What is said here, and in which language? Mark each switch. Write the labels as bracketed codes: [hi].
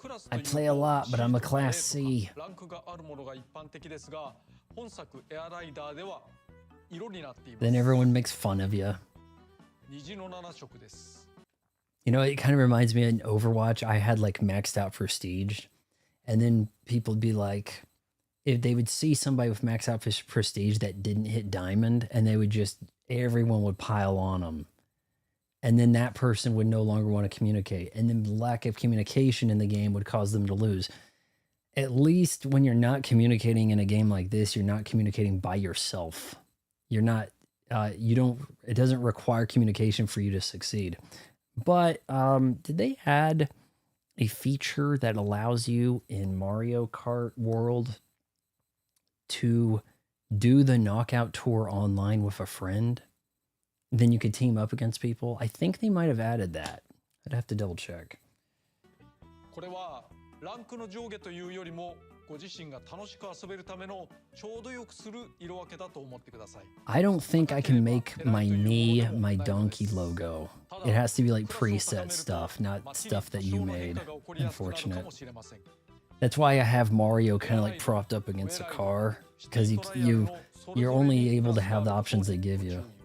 [en] I play a lot, but I'm a Class C. [ja] ランクがあるものが一般的ですが、本作エアライダーでは色になっています。 [en] Then everyone makes fun of you. [ja] 虹の7色です。 [en] You know, it kind of reminds me in Overwatch, I had like maxed out prestige. And then people would be like, if they would see somebody with max out prestige that didn't hit diamond, and they would just, everyone would pile on them. And then that person would no longer want to communicate. And then the lack of communication in the game would cause them to lose. At least when you're not communicating in a game like this, you're not communicating by yourself. You're not, it doesn't require communication for you to succeed. But did they add a feature that allows you in Mario Kart World to do the knockout tour online with a friend? Then you could team up against people. I think they might have added that. I'd have to double check. [ja] これはランクの上下というよりも、ご自身が楽しく遊べるためのちょうどよくする色分けだと思ってください。 [en] I don't think I can make my me my donkey logo. It has to be like preset stuff, not stuff that you made. Unfortunate. That's why I have Mario kind of like propped up against a car, because you're only able to have the options they give you.